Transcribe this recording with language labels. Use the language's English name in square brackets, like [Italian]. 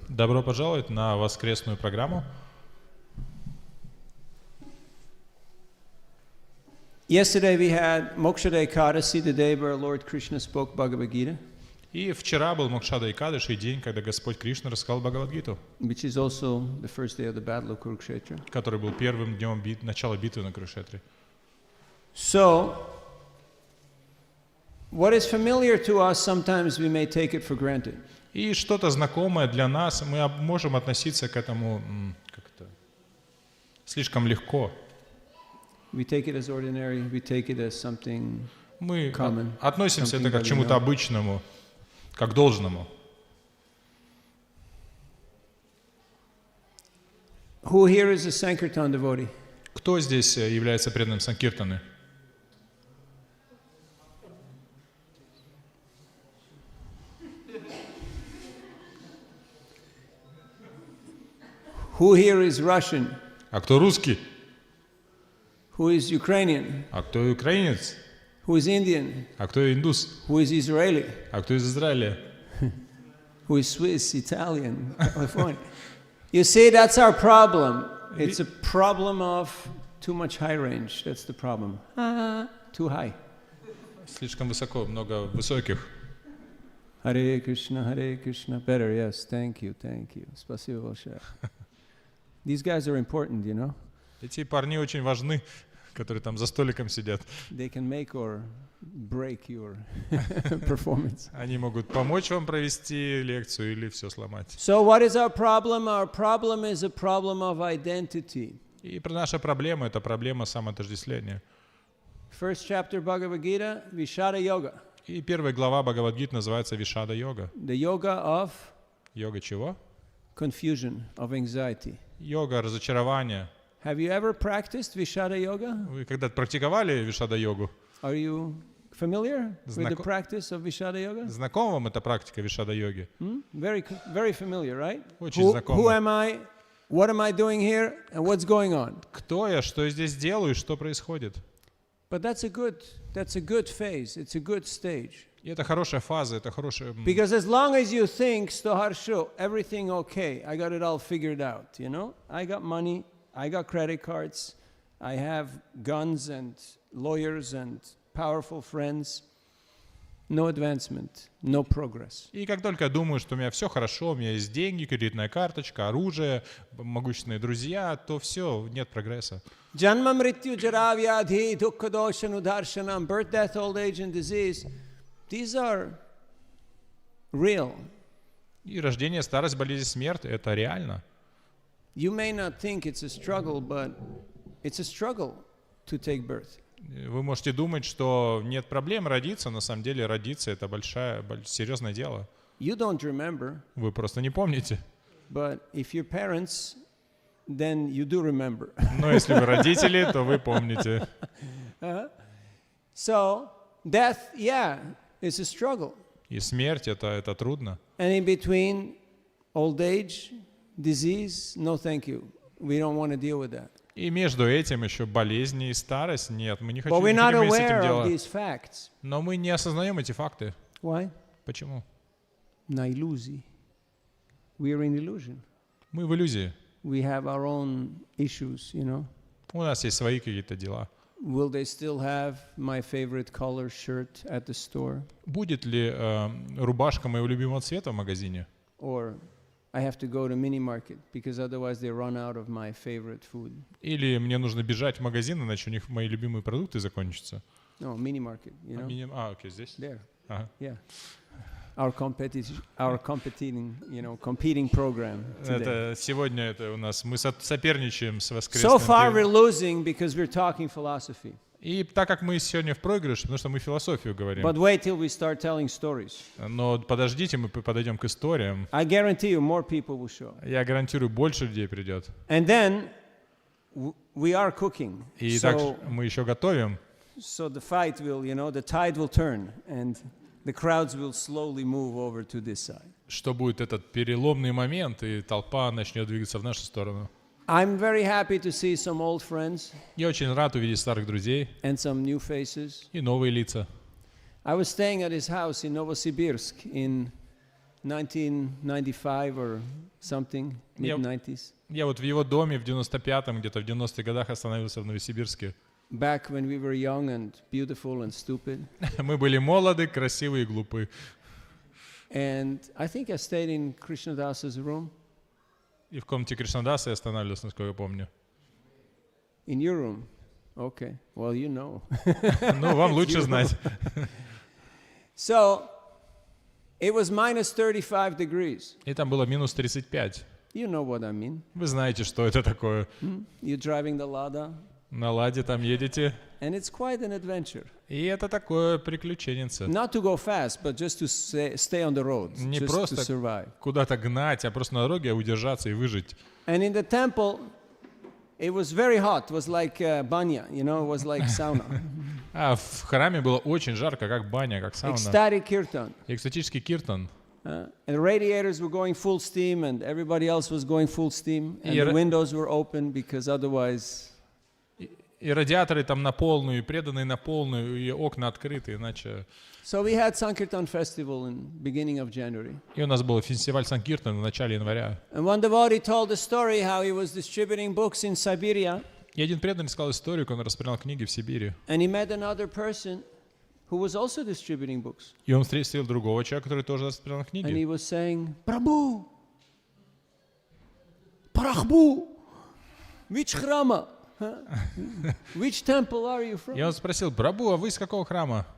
[Russian] Добро пожаловать на воскресную программу. [English] Yesterday we had Moksha Ekadasi, the day where Lord Krishna spoke Bhagavad Gita. [Russian] И вчера был Мокшада Экадаши, день, когда Господь Кришна рассказал Бхагавад-гиту, [English] Which is also the first day of the battle of Kurukshetra. [Russian] который был первым днем начала битвы на Курукшетре. [English] So, what is familiar to us, sometimes we may take it for granted. [Russian] И что-то знакомое для нас, мы можем относиться к этому как-то слишком легко. [English] We take it as ordinary, we take it as something [Russian] Мы [English] common, [Russian] относимся [English] something [Russian] это как к чему-то обычному, как должному. [English] Who here is a Sankirtan devotee? [Russian] Кто здесь является преданным Санкиртаны? [English] Who here is Russian? [Russian] А кто русский? [English] Who is Ukrainian? [Russian] А кто украинец? [English] Who is Indian? [Russian] А кто индус? [English] Who is Israeli? [Russian] А кто из Израиля? [English] Who is Swiss, Italian, California? You see, that's our problem. It's a problem of too much high range. That's the problem. Too high. [Russian] Слишком высоко, много высоких. [English] Hare Krishna, Hare Krishna. Better, yes. Thank you, thank you. [Russian] Спасибо большое. [English] These guys are important, you know. [Russian] Эти парни очень важны, которые там за столиком сидят. [English] They can make or break your performance. [Russian] Они могут помочь вам провести лекцию или все сломать. [English] So what is our problem? Our problem is a problem of identity. [Russian] И наша проблема — это проблема самоотождествления. [English] First chapter Bhagavad Gita, Vishada Yoga. [Russian] И первая глава Бхагавад-гиты называется Вишада йога. [English] The yoga of [Russian] Йога чего? [English] confusion, of anxiety. [Russian] Йога разочарования. [English] Have you ever practiced Vishada Yoga? [Russian] Вы когда-то практиковали Вишада йогу? [English] Are you familiar with the practice of Vishada Yoga? [Russian] Знакома вам эта практика Вишада йоги? [English] Very, very familiar, right? [Russian] Очень знакома. [English] Who am I? What am I doing here? And what's going on? [Russian] Кто я, что я здесь делаю, что происходит? [English] But that's a good phase. It's a good stage. [Russian] И это хорошая фаза, это хорошая... [English] Because as long as you think, Stoharsho, everything okay, I got it all figured out, you know? I got money, I got credit cards, I have guns and lawyers and powerful friends. No advancement, no progress. [Russian] И как только я думаю, что у меня все хорошо, у меня есть деньги, кредитная карточка, оружие, могущественные друзья, то все, нет прогресса. [Sanskrit] Janma mrityu jara vyadhi dukkha dosha nudarshanam, [English] birth, death, old age and disease. These are real. [Russian] И рождение, старость, болезнь, смерть — это реально. [English] You may not think it's a struggle, but it's a struggle to take birth. [Russian] Вы можете думать, что нет проблем родиться, на самом деле родиться — это серьезное дело. [English] You don't remember. [Russian] Вы просто не помните. [English] But if you're parents, then you do remember. [Russian] Но если вы родители, то вы помните. [English] So, death, yeah, is a struggle. [Russian] И смерть — это трудно. [English] And in between, old age, disease, no thank you. We don't want to deal with that. [Russian] И между этим еще болезни и старость. Нет, мы не хотим [English] But we're not [Russian] иметь с [English] aware [Russian] этим [English] of [Russian] дело. [English] these facts. [Russian] Но мы не осознаем эти факты. [English] Why? [Russian] Почему? На иллюзии. [English] We are in illusion. [Russian] Мы в иллюзии. [English] We have our own issues, you know. [Russian] У нас есть свои какие-то дела. [English] Will they still have my favorite color shirt at the store? [Russian] Будет ли рубашка моего любимого цвета в магазине? [English] Or I have to go to mini market because otherwise they run out of my favorite food. [Russian] Или мне нужно бежать в магазин, иначе у них мои любимые продукты закончатся? [English] No, mini market, you know. [Russian] Окей, здесь. [English] There. [Russian] Ага. [English] Yeah. Our competing program today. [Russian] Это сегодня это у нас мы соперничаем с Воскресным. [English] So far we're losing because we're talking philosophy. [Russian] И так как мы сегодня в проигрыше, потому что мы философию говорим. [English] But wait till we start telling stories. [Russian] Но подождите, мы подойдем к историям. [English] I guarantee you more people will show. [Russian] Я гарантирую, больше людей придет. [English] And then we are cooking. [Russian] И также мы еще готовим. [English] So the fight will, you know, the tide will turn and the crowds will slowly move over to this side. [Russian] Что будет этот переломный момент, и толпа начнет двигаться в нашу сторону. [English] I'm very happy to see some old friends. [Russian] Я очень рад увидеть старых друзей. [English] And some new faces. [Russian] И новые лица. [English] I was staying at his house in Novosibirsk in 1995 or something, mid-90s. [Russian] Я вот в его доме в 95-м, где-то в 90-х годах остановился в Новосибирске. [English] Back when we were young and beautiful and stupid. [Russian] Мы были молоды, красивые и глупы. [English] And I think I stayed in Krishnadas's room. [Russian] И в комнате Кришнадаса я останавливался, насколько я помню. [English] In your room? Okay. Well, you know. [Russian] Ну, вам лучше знать. [English] So, it was minus 35 degrees. [Russian] И там было минус 35. [English] You know what I mean. [Russian] Вы знаете, что это такое. [English] You're driving the Lada. [Russian] На Ладе там едете. [English] And it's quite an adventure. [Russian] И это такое приключенница. [English] Not to go fast, but just to stay on the road. [Russian] Не [English] just [Russian] просто [English] to survive. [Russian] куда-то гнать, а просто на дороге удержаться и выжить. [English] And in the temple, it was very hot. It was like banya, you know, it was like sauna. [Russian] А в храме было очень жарко, как баня, как сауна. [English] Ecstatic kirtan. [Russian] Экстатический киртан. [English] And the radiators were going full steam, and everybody else was going full steam, and the windows were open because otherwise. [Russian] И радиаторы там на полную, и преданные на полную, и окна открыты, иначе. [English] So we had Sankirtan festival in beginning of January. [Russian] И у нас был фестиваль Санкиртан в начале января. [English] And one devotee told a story how he was distributing books in Siberia. [Russian] И один преданный сказал историю, как он распространял книги в Сибири. [English] And he met another person who was also distributing books. [Russian] И он встретил другого человека, который тоже распространял книги. [English] And he was saying, Prabhu, Prabhu, which chrama? Which temple are you from? [Russian] И он спросил: Прабху, а вы из какого храма?